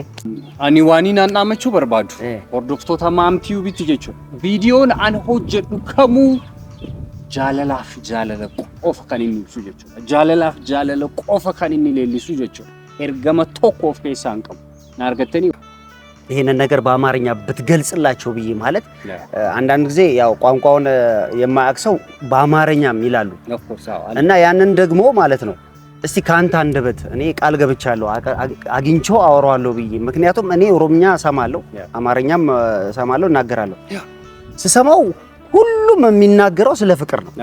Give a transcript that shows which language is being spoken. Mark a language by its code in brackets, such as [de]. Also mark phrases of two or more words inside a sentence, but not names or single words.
[om] Ani waanii naan dhaamachuu barbaadu. Hordoftoota maamtuubitti jechuudha. Viidiyoon an hojjedhu kamuu jaalalaaf jaalala qofa kan inni ibsu jechuudha. Jaalalaaf jaalala qofa kan inni leellisu jechuudha. Ergama tokko of keessaa hin qabu. Na argattanii [am] ይሄንን ነገር በአማርኛ ብትገልጽላቸው ብዬ ማለት አንዳንድ ጊዜ ያው ቋንቋውን የማያውቅ ሰው በአማርኛም ይላሉ እና ያንን ደግሞ ማለት ነው እስቲ ካንተ አንደበት እኔ ቃል ገብቻለሁ አግኝቼው አወራዋለሁ ብዬ ምክንያቱም እኔ ኦሮምኛ ሰማለሁ አማርኛም ሰማለሁ እናገራለሁ ስሰማው ሁሉም የሚናገረው ስለ ፍቅር ነው